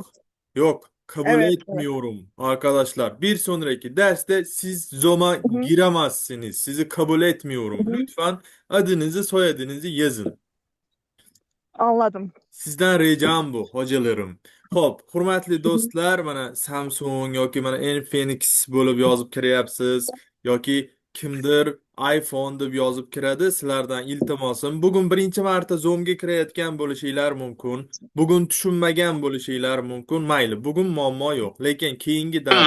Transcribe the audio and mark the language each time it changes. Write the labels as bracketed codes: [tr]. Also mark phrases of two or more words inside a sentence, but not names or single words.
[tr] yok. Yok, kabul evet, evet. etmiyorum arkadaşlar. Bir sonraki derste siz Zoom'a Hı hı. giremezsiniz. Sizi kabul Hı etmiyorum. hı. Lütfen adınızı, soyadınızı yazın. Anladım. Sizden ricam bu hocalarım. [uz] Hop, hurmatli Hı hı. do'stlar, mana Samsung yoki mana Infinix bo'lib yozib kiryapsiz yoki kimdir iPhone deb yozib kiradi. Sizlardan iltimosim, bugun birinchi marta Zoom'ga kirayotgan bo'lishinglar mumkin. Bugun tushunmagan bo'lishinglar mumkin. Mayli, bugun muammo yo'q. Lekin keyingi dars,